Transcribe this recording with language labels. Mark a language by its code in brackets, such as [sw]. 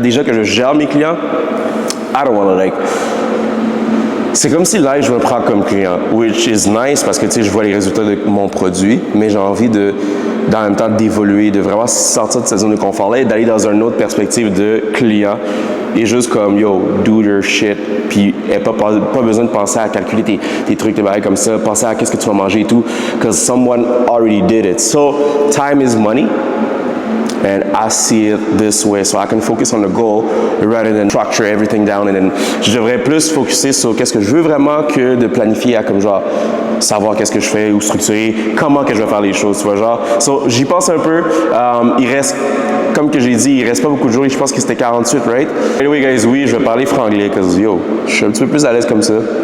[fr] Déjà que je gère mes clients, [en] I don't want to like... [fr] C'est comme si là, je me prends comme client, [en] which is nice [fr] parce que tu sais, je vois les résultats de mon produit, mais j'ai envie dans le même temps d'évoluer, de vraiment sortir de cette zone de confort-là et d'aller dans une autre perspective de client et juste comme, yo, [en] do your shit, [fr] puis pas besoin de penser à calculer tes trucs, tes barils comme ça, penser à qu'est-ce que tu vas manger et tout, [en] because someone already did it. So, time is money. And I see it this way, so I can focus on the goal rather than structure everything down. [fr] And then je devrais plus focuser sur qu'est-ce que je veux vraiment que de planifier à comme genre savoir qu'est-ce que je fais ou structurer comment que je vais faire les choses, tu vois genre. So j'y pense un peu. Il reste, comme que j'ai dit, il reste pas beaucoup de jours. Je pense que c'était 48, right? Anyway, guys, oui, je vais parler franglais, cause yo, je suis un petit peu plus à l'aise comme ça.